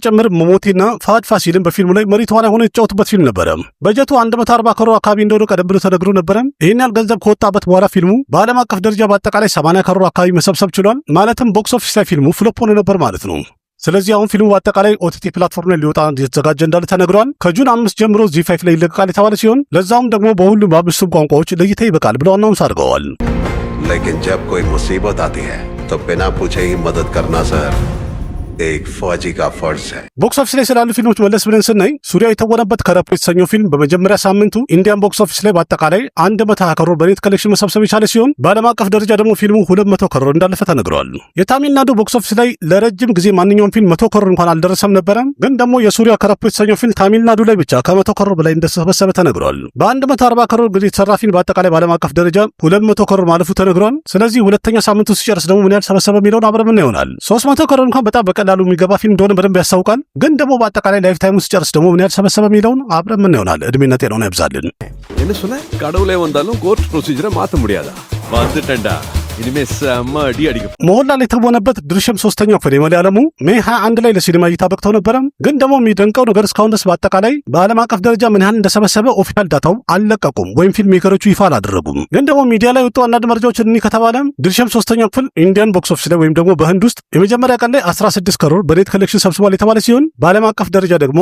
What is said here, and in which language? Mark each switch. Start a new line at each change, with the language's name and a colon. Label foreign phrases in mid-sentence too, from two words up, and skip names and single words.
Amharic: ጭምር መሞቴና ፋሃድ ፋሲልን በፊልሙ ላይ መሪ ተዋናይ ሆኖ የተጫወቱበት ፊልም ነበረ። በጀቱ 140 ከሮር አካባቢ እንደሆነ ቀደም ብሎ ተነግሮ ነበረ። ይህን ያህል ገንዘብ ከወጣበት በኋላ ፊልሙ በዓለም አቀፍ ደረጃ በአጠቃላይ 80 ከሮር አካባቢ መሰብሰብ ችሏል። ማለትም
English: box office
Amharic: ላይ ፊልሙ ፍሎፕ ሆኖ ነበር ማለት ነው። ስለዚህ አሁን ፊልሙ በአጠቃላይ
English: OTT platform
Amharic: ላይ ሊወጣ የተዘጋጀ እንዳለ ተነግሯል። ከጁን 5 ጀምሮ ዚ5 ላይ ይለቀቃል የተባለ ሲሆን ለዛውም ደግሞ በሁሉም በአምስቱም ቋንቋዎች ለእይታ ይበቃል ብለው አናውንስ አድርገዋል።
Hindi: लेकिन जब कोई मुसीबत आती है तो बिना पूछे ही मदद करना सर एक फौजी का फर्ज है።
English: box office
Amharic: ላይ ስላሉ ፊልሞች መለስ ብለን ስናይ ሱሪያ የተወነበት ከረፕ የተሰኘው ፊልም በመጀመሪያ ሳምንቱ
English: Indian box office
Amharic: ላይ በአጠቃላይ 120 ከሮር
English: net collection
Amharic: መሰብሰብ የቻለ ሲሆን በዓለም አቀፍ ደረጃ ደግሞ ፊልሙ 200 ከሮር እንዳለፈ ተነግሯል። የታሚልናዱ
English: box office
Amharic: ላይ ለረጅም ጊዜ ማንኛውም ፊልም 100 ከሮር እንኳን አልደረሰም ነበረ። ግን ደግሞ የሱሪያ ከረፕ የተሰኘው ፊልም ታሚልናዱ ላይ ብቻ ከ100 ከሮር በላይ እንደተሰበሰበ ተነግሯል። በ140 ከሮር እንግዲህ የተሰራ ፊልም በአጠቃላይ በዓለም አቀፍ ደረጃ 200 ከሮር ማለፉ ተነግሯል። ስለዚህ ሁለተኛ ሳምንቱ ሲጨርስ ደግሞ ምን ያህል ሰበሰበ የሚለውን አብረን ምን ይሆናል። 300 ከሮር እንኳን በጣም በቀላል በቀላሉ የሚገባ ፊልም እንደሆነ በደንብ ያስታውቃል። ግን ደግሞ በአጠቃላይ
English: life time
Amharic: ውስጥ ጨርስ ደግሞ ምን ያህል ሰበሰበ የሚለውን አብረን ምን ይሆናል። እድሜና ጤናውን ያብዛልን።
Tamil: என்ன சொன்ன? கடவுளே வந்தாலும்
English: court procedure
Tamil: மாத்த முடியாதா? வந்துட்டேன்டா. இனிமே செம்ம அடி அடிக்கும்።
Amharic: ሞህንላል የተወነበት ድርሸም ሶስተኛው ክፍል የመለያለሙ ሜይ 21 ላይ ለሲኒማ እይታ በቅተው ነበረ። ግን ደግሞ የሚደንቀው ነገር እስካሁን ድረስ በአጠቃላይ በዓለም አቀፍ ደረጃ ምን ያህል እንደሰበሰበ
English: official data
Amharic: አልለቀቁም ወይም
English: film makers
Amharic: ይፋ አላደረጉም። ግን ደግሞ ሚዲያ ላይ ወጡ አንዳንድ መረጃዎች እኒ ከተባለ ድርሸም ሶስተኛው ክፍል
English: Indian box office
Amharic: ላይ ወይም ደግሞ በህንድ ውስጥ የመጀመሪያ ቀን ላይ 16 ከሮር
English: net collection
Amharic: ሰብስቧል የተባለ ሲሆን በዓለም አቀፍ ደረጃ ደግሞ